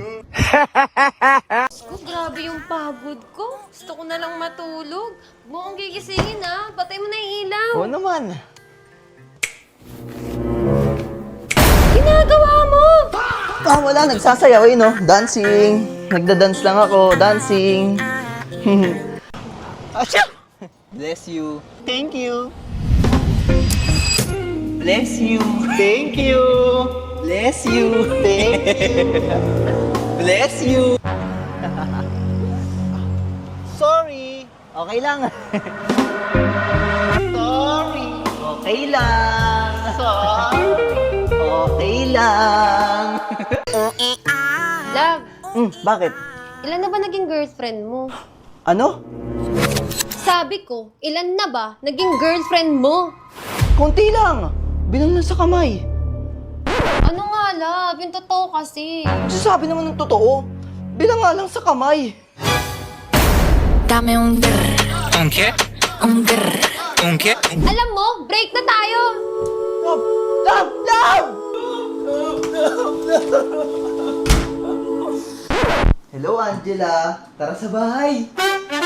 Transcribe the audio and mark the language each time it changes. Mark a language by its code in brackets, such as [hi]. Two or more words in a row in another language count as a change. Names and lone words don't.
[tl] Ko, grabe yung pagod ko. Gusto ko na lang matulog. Huwag mo akong gigisingin, ha? Patay mo na yung ilaw. Oo naman. Ginagawa mo! Ah, wala. Nagsasayaw eh, no? Dancing. Nagda-dance lang ako. Dancing. Asya! [en] Bless you. Thank you. Bless you. Thank you. Bless you. Thank you. Bless you. Sorry. [tl] Okay lang. Sorry. Okay lang. Sorry. Okay lang. Love, Bakit? ilan na ba naging girlfriend mo? Ano? Sabi ko, ilan na ba naging girlfriend mo? Konti lang. Bilang lang sa kamay. Ano nga, love? Yung totoo kasi. Sabi naman ng totoo. Bilang nga lang sa kamay. [es] Dame un grr, Un qué? un grr. Un qué? [tl] Alam mo, break na tayo! [en] Love! Love! Love! Hello, Angela. [tl] Tara sa bahay.